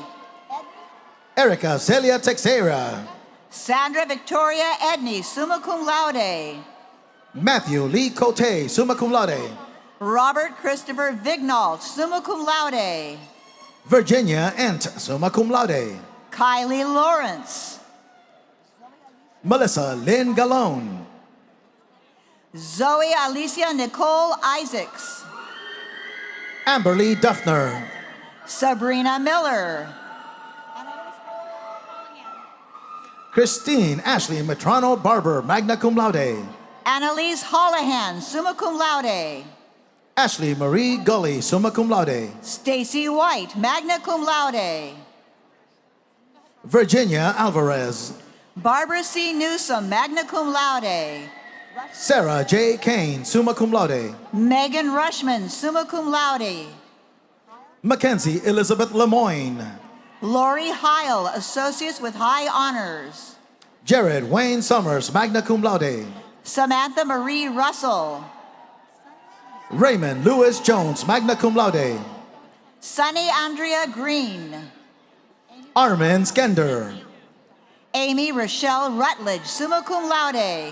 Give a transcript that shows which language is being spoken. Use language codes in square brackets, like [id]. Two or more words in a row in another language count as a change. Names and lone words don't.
[en] Erica Celia Texera. Sandra Victoria Edney, [la] summa cum laude. [en] Matthew Lee Cote, [la] summa cum laude. [en] Robert Christopher Vignault, [la] summa cum laude. [en] Virginia Ent, [la] summa cum laude. [en] Kylie Lawrence. Melissa Lynn Gallone. Zoe Alicia Nicole Isaacs. Amberly Duffner. Sabrina Miller. Christine Ashley Metrano Barber, [la] magna cum laude. [en] Annalise Holohan, [la] summa cum laude. [en] Ashley Marie Gully, [la] summa cum laude. [en] Stacy White, [la] magna cum laude. [en] Virginia Alvarez. Barbara C. Newsom, [la] magna cum laude. [en] Sarah J. Kane, [la] summa cum laude. [en] Megan Rushman, [la] summa cum laude. [en] Mackenzie Elizabeth Lemoyne. Lori Heil, associates with high honors. Jared Wayne Summers, [la] magna cum laude. [en] Samantha Marie Russell. Raymond Lewis Jones, [la] magna cum laude. [en] Sunny Andrea Green. Armin Skender. Amy Rochelle Rutledge, [la] summa cum laude.